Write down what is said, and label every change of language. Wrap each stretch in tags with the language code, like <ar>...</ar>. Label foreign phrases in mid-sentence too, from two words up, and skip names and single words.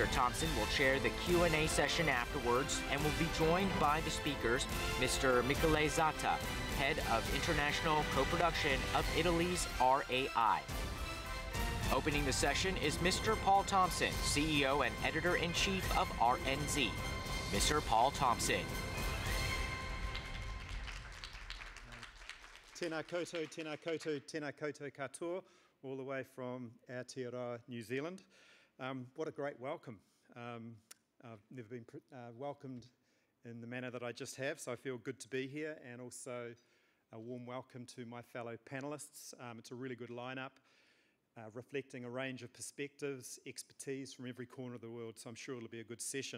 <en>Thompson will chair the Q&A session afterwards and will be joined by the speakers, Mr. Michele Zata, Head of International Co-Production of Italy's RAI. Opening the session is Mr. Paul Thompson, CEO and Editor-in-Chief of RNZ. Mr. Paul Thompson.</en> <mi>Tēnā koutou, tēnā koutou, tēnā koutou katoa,</mi> <en>all the way from Aotearoa, New Zealand. What a great welcome. I've never been welcomed in the manner that I just have, so I feel good to be here, and also a warm welcome to my fellow panellists. It's a really good lineup, reflecting a range of perspectives, expertise from every corner of the world, so I'm sure it'll be a good session.</en>